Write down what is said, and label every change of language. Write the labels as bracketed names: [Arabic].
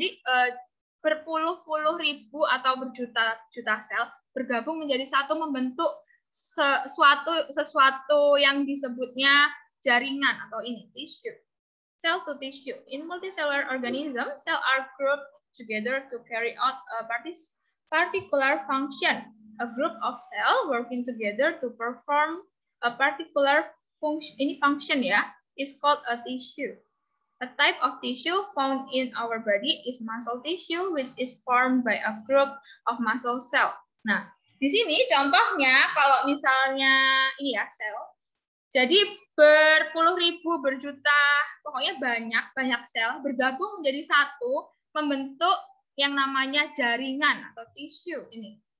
[Indonesian] Jadi berpuluh-puluh ribu atau berjuta-juta sel bergabung menjadi satu, membentuk sesuatu yang disebutnya jaringan atau ini tissue. [English] Cell to tissue. In multicellular organism, cells are grouped together to carry out a particular function. A group of cells working together to perform a particular function is called a tissue. A type of tissue found in our body is muscle tissue, which is formed by a group of muscle cells. [Indonesian] Nah, di sini contohnya kalau misalnya ini ya sel. Jadi berpuluh ribu, berjuta, pokoknya banyak sel bergabung menjadi satu, membentuk yang namanya jaringan atau tissue ini.